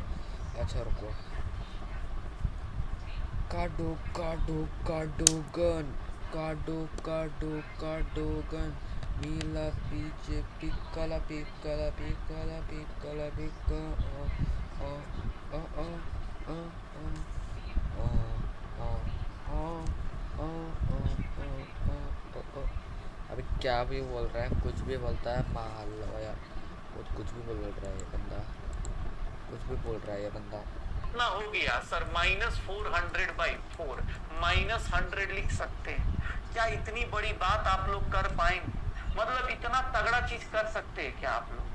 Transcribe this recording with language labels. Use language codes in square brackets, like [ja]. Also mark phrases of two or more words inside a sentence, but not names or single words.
[hi] अच्छा रुको। काटो काटो काटो गन, काटो गन, नीला पीछे पिक्कला पिक्कला पिक्कला पिक्कला पिक्का ओ ओ ओ ओ ओ ओ ओ ओ। अभी क्या भी बोल रहा है, कुछ भी बोलता है, मार लो यार। कुछ भी बोल रहा है ये बंदा, कुछ भी बोल रहा है ये बंदा। ना हो गया सर, -400/4, -100 लिख सकते हैं। क्या इतनी बड़ी बात आप लोग कर पाएंगे? मतलब इतना तगड़ा चीज कर सकते हैं क्या आप लोग?